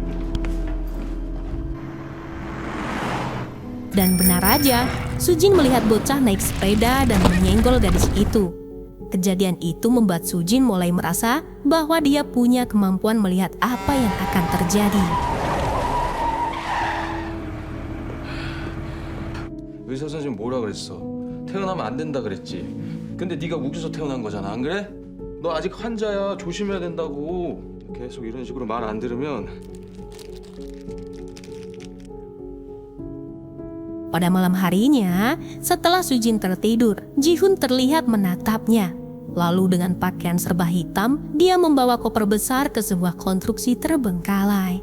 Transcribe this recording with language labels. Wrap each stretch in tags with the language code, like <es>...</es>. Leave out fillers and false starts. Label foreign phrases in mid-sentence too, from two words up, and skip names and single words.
<id>Dan benar aja, Sujin melihat bocah naik sepeda dan menyenggol gadis itu. Kejadian itu membuat Sujin mulai merasa bahwa dia punya kemampuan melihat apa yang akan terjadi.</id> <ko>의사 선생님 뭐라 그랬어? 태어나면 안 된다 그랬지. 근데 네가 우겨서 태어난 거잖아, 안 그래? 너 아직 환자야. 조심해야 된다고. 계속 이런 식으로 말 안 들으면.</ko> <id>Pada malam harinya, setelah Sujin tertidur, Ji-hun terlihat menatapnya. Lalu dengan pakaian serba hitam, dia membawa koper besar ke sebuah konstruksi terbengkalai.</id>